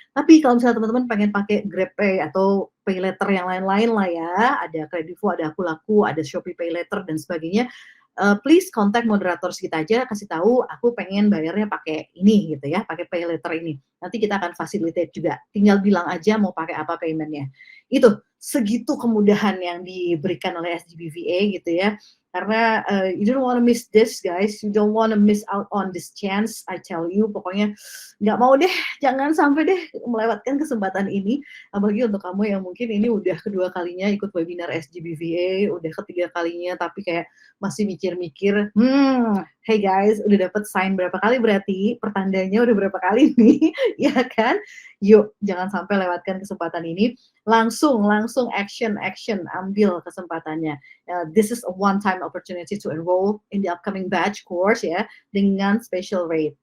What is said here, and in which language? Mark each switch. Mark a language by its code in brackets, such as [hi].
[id] Tapi kalau misalnya teman-teman pengen pakai GrabPay atau pay letter yang lain-lain lah ya, ada Kredivo, ada Akulaku, ada Shopee Pay Letter dan sebagainya. Please kontak moderator kita aja, kasih tahu aku pengen bayarnya pakai ini gitu ya, pakai pay letter ini. Nanti kita akan facilitate juga. Tinggal bilang aja mau pakai apa paymentnya. Itu segitu kemudahan yang diberikan oleh SGBVA gitu ya. Karena [en] you don't want to miss this guys, you don't want to miss out on this chance, I tell you. [id] Pokoknya nggak mau deh, jangan sampai deh melewatkan kesempatan ini. Apalagi untuk kamu yang mungkin ini udah kedua kalinya ikut webinar SGBVA, udah ketiga kalinya tapi kayak masih mikir-mikir, hey guys, udah dapet sign berapa kali berarti, pertandanya udah berapa kali nih, ya kan? Yuk, jangan sampai lewatkan kesempatan ini. Langsung action, ambil kesempatannya. [en] This is a one-time opportunity to enroll in the upcoming batch course ya, [id] dengan [en] special rate.